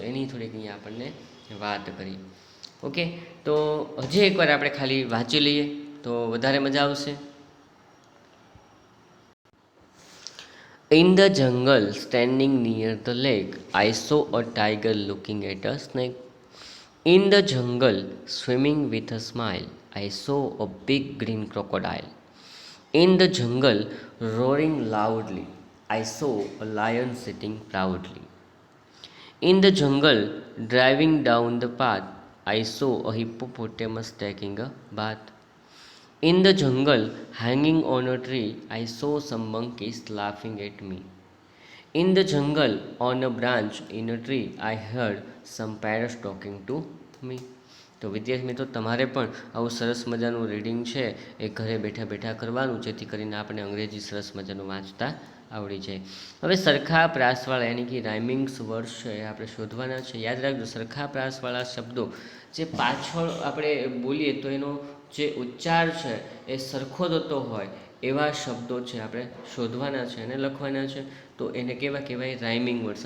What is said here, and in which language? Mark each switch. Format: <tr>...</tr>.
<gu>એની થોડીક અહીંયા આપણને વાત કરી. ઓકે, તો હજી એકવાર આપણે ખાલી વાંચી લઈએ તો વધારે મજા આવશે.</gu> <en>In the jungle standing near the lake, I saw a tiger looking at a snake. In the jungle, swimming with a smile, I saw a big green crocodile. In the jungle, roaring loudly, I saw a lion sitting proudly. In the jungle, driving down the path, I saw a hippopotamus taking a bath. In the jungle, hanging on a tree, I saw some monkeys laughing at me. In the jungle, on a branch in a tree, I heard some parrots talking to me.</en> <gu>તો વિદ્યાર્થી મિત્રો, તમારે પણ આવું સરસ મજાનું reading છે એ ઘરે બેઠા બેઠા કરવાનું, જેથી કરીને આપણે અંગ્રેજી સરસ મજાનું વાંચતા આવડી જાય. હવે સરખા પ્રાસવાળા યાની કે રાઇમિંગ્સ વર્ડ્સ છે એ આપણે શોધવાના છે. યાદ રાખજો, સરખા પ્રાસવાળા શબ્દો જે પાછળ આપણે બોલીએ તો એનો જે ઉચ્ચાર છે એ સરખો થતો હોય એવા શબ્દો છે આપણે શોધવાના છે અને લખવાના છે. તો એને કેવા કહેવાય? Rhyming words.</gu>